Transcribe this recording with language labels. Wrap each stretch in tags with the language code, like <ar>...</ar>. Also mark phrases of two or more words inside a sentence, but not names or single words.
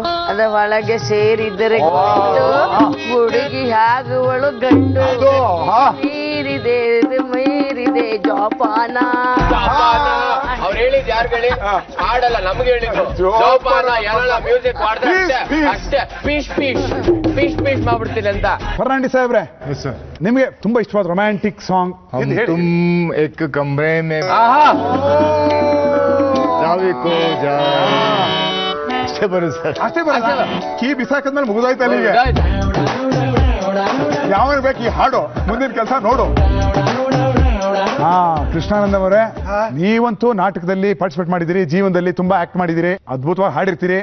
<kn>ಅದೇ ಒಳಗೆ ಸೇರಿದರೆ ಹುಡುಗಿ ಹಾಗುವಳು ಗಂಡು ಮೀರಿದೆ ಮೀರಿದೆ ಜೋಪಾನ. ಅವ್ರು ಹೇಳಿದ್ ಯಾರು ಹೇಳಿ? ಹಾಡಲ್ಲ, ನಮ್ಗೆ ಹೇಳಿದ್ರು ಜೋಪಾನ. ಎಲ್ಲ ಮ್ಯೂಸಿಕ್ ಮಾಡ್ತಾರೆ ಅಷ್ಟೇ, ಪೀಶ್ ಪೀಶ್ ಪೀಶ್ ಪೀಶ್ ಮಾಡ್ಬಿಡ್ತೀನಿ ಅಂತ. ಫರ್ನಾಂಡಿ ಸಾಹೇಬ್ರೆ, ನಿಮಗೆ ತುಂಬಾ ಇಷ್ಟವಾದ ರೊಮ್ಯಾಂಟಿಕ್ ಸಾಂಗ್? एक कमरे में ಅಷ್ಟೇ ಬರುತ್ತೆ ಸರ್. ಅಷ್ಟೇ ಬರಲ್ಲ, ಕೀ ಬಿಸಾಕದ್ಮೇಲೆ ಮುಗಿದೋಯ್ತು ಅಲ್ಲಿಗೆ. ಯಾವ ಬೇಕು ಈ ಹಾಡು, ಮುಂದಿನ ಕೆಲಸ ನೋಡು. ಹಾ, ಕೃಷ್ಣಾನಂದ ಅವರೇ, ನೀವಂತೂ ನಾಟಕದಲ್ಲಿ ಪಾರ್ಟಿಸಿಪೇಟ್ ಮಾಡಿದಿರಿ, ಜೀವನದಲ್ಲಿ ತುಂಬಾ ಆಕ್ಟ್ ಮಾಡಿದಿರಿ, ಅದ್ಭುತವಾಗಿ ಹಾಡಿರ್ತೀರಿ.</kn>